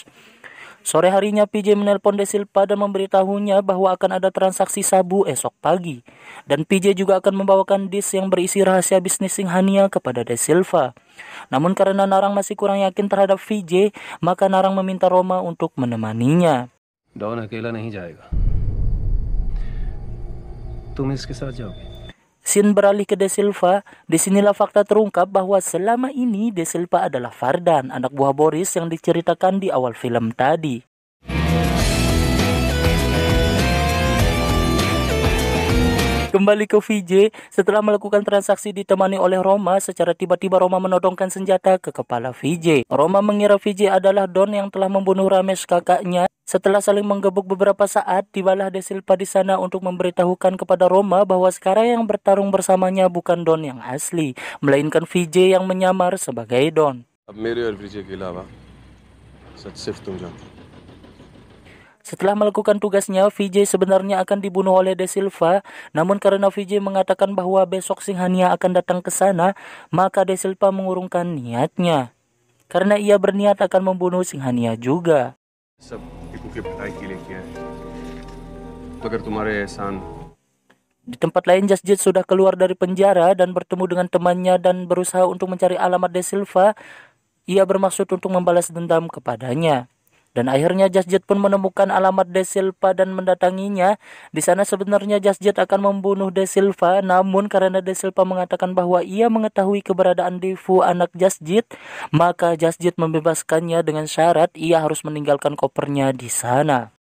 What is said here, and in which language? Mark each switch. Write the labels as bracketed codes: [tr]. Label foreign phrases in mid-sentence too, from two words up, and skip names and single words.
[id] Sore harinya PJ menelpon De Silva dan memberitahunya bahwa akan ada transaksi sabu esok pagi. Dan PJ juga akan membawakan disk yang berisi rahasia bisnis Singhania kepada De Silva. Namun karena Narang masih kurang yakin terhadap VJ, maka Narang meminta Roma untuk menemaninya. [hi] डॉन अकेला नहीं जाएगा तुम इसके साथ जाओगे [id] Scene beralih ke De Silva. Disinilah fakta terungkap bahwa selama ini De Silva adalah Fardan, anak buah Boris yang diceritakan di awal film tadi. Kembali ke VJ, setelah melakukan transaksi ditemani oleh Roma, secara tiba-tiba Roma menodongkan senjata ke kepala VJ. Roma mengira VJ adalah Don yang telah membunuh Ramesh kakaknya. Setelah saling menggebuk beberapa saat, tibalah De Silva di sana untuk memberitahukan kepada Roma bahwa sekarang yang bertarung bersamanya bukan Don yang asli, melainkan VJ yang menyamar sebagai Don. [hi] अब मेरे और विजय के अलावा सच सिर्फ तुम जानते हो [id] Setelah melakukan tugasnya, Vijay sebenarnya akan dibunuh oleh De Silva, namun karena Vijay mengatakan bahwa besok Singhania akan datang ke sana, maka De Silva mengurungkan niatnya. Karena ia berniat akan membunuh Singhania juga. [hi] सब टीपू के भलाई के लिए किया है तो अगर तुम्हारे एहसान [id] Di tempat lain, Jasjit sudah keluar dari penjara dan bertemu dengan temannya dan berusaha untuk mencari alamat De Silva. Ia bermaksud untuk membalas dendam kepadanya. Dan akhirnya Jasjit pun menemukan alamat De Silva dan mendatanginya. Di sana sebenarnya Jasjit akan membunuh De Silva, namun karena De Silva mengatakan bahwa ia mengetahui keberadaan Devu anak Jasjit, maka Jasjit membebaskannya dengan syarat ia harus meninggalkan kopernya di sana.